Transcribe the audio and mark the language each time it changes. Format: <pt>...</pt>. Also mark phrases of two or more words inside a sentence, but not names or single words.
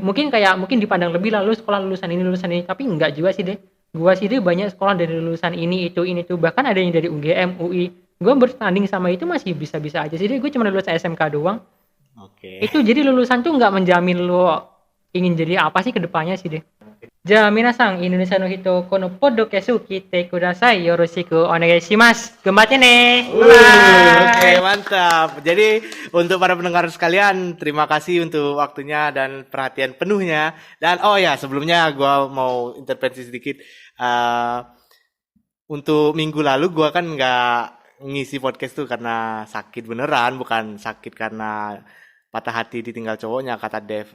<id>Mungkin dipandang lebih lah, lu sekolah lulusan ini, tapi enggak juga sih deh. Gua sih deh banyak sekolah dari lulusan ini itu, bahkan ada yang dari UGM, UI. Gua bertanding sama itu masih bisa-bisa aja sih deh. Gue cuma lulus SMK doang. Oke. Itu jadi lulusan tuh nggak menjamin lu ingin jadi apa sih ke depannya sih deh.</id> <ja>じゃ、皆さん、Indonesia の人この podcast 聞いてください、よろしくお願いします.</ja> <id>Gembatnya nih. Oke, mantap. Jadi untuk para pendengar sekalian, terima kasih untuk waktunya dan perhatian penuhnya. Dan oh ya, sebelumnya gua mau intervensi sedikit. Untuk minggu lalu gua kan nggak ngisi podcast tuh karena sakit beneran, bukan sakit karena patah hati ditinggal cowoknya, kata Dev.</id>